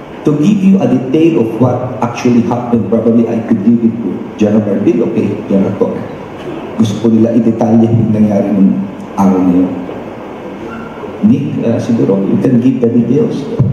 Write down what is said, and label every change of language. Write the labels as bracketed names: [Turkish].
[English] To give you a detail of what actually happened, probably I could give it to General Marbil. [Filipino] Okay, General po. Gusto ko nila i-detalye yung nangyari ng araw na yun. [English] Nick, [Filipino] siguro, [English] you can give the details.